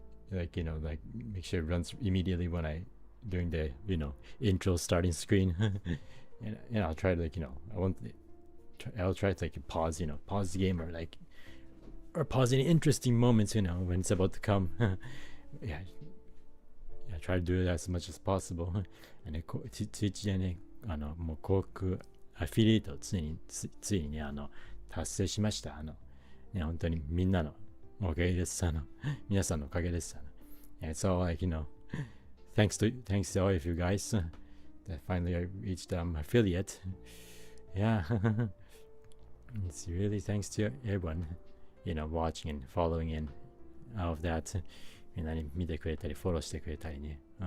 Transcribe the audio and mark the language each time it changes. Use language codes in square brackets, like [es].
[en] Like make sure it runs immediately during the, intro starting screen. and I'll try to, I'll try to pause, pause the game or pause any interesting moments, when it's about to come. Yeah. I try to do it as much as possible. [ja] And Twitch でね、もう広告アフィリエイトをついにね、達成しました。ね、本当にみんなのおかげです。皆さんのおかげです。 [en] And so, thanks to all of you guys that finally I reached affiliate. Yeah. It's really thanks to everyone, watching and following and all of that. [ja] みんなに見てくれたりフォローしてくれたりね。